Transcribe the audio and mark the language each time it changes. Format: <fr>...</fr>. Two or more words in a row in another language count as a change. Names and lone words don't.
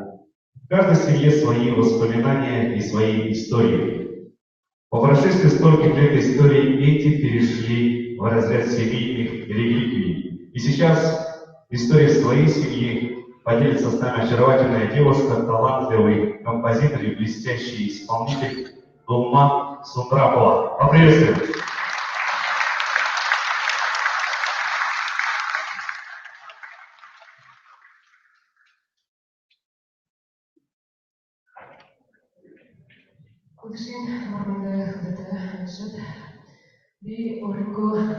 <ru>В каждой семье свои воспоминания и свои истории. По прошествии стольких лет истории эти перешли в разряд семейных реликвий. И сейчас история своей семьи поделится с нами очаровательная девушка, талантливый композитор и блестящий исполнитель Дулман Сундрапова. Поприветствуем!</ru> <mn>Удушин моргонд хөдөд шид би өөрийгөө</mn>